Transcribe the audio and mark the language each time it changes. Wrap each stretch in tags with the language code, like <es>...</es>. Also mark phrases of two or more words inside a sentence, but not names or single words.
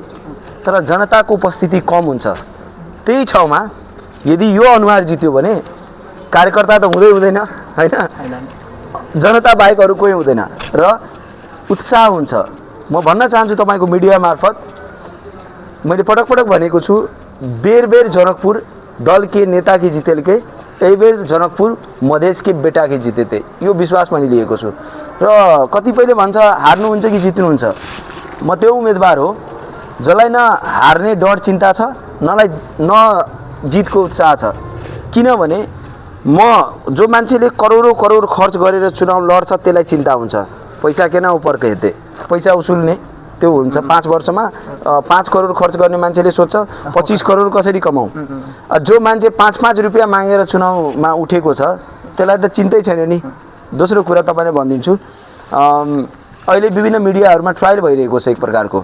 <ne>तर जनताको उपस्थिति कम हुन्छ। त्यही ठाउँमा यदि यो अनुहार जित्यो भने कार्यकर्ता त हुँदै हुँदैन हैन, जनता बाहेक अरू कोही हुँदैन र उत्साह हुन्छ। म भन्न चाहन्छु तपाईको मिडिया मार्फत, मैले पटक पटक भनेको छु,</ne> <mai>बेर जनकपुर दल के नेता की जितेल के, यही बेर जनकपुर मधेश के बेटा की जिते थे।</mai> <ne>यो विश्वास मैले लिएको छु। र कतिपयले भन्छ हार्नुहुन्छ कि जित्नुहुन्छ। म त्यो उम्मेदवार हो जसलाई न हार्ने डर चिन्ता छ, न जितको उत्साह छ। किनभने म जो मान्छेले करोडौं करोड खर्च गरेर चुनाव लड्छ त्यसलाई चिन्ता हुन्छ।</ne> <mai>पैसा केन ऊपर कहते,</mai> <ne>पैसा उसूल्ने त्यो हुन्छ। 5 वर्षमा 5 करोड खर्च गर्ने मान्छेले सोच्छ 25 करोड कसरी कमाऊ। जो मान्छे 5-5 रुपैयाँ मागेर चुनावमा उठेको छ त्यसलाई त चिन्तै छैन नि। दोस्रो कुरा तपाईलाई भनिदिन्छु, अहिले विभिन्न मिडियाहरूमा ट्रायल भइरहेको छ एक प्रकारको।</ne>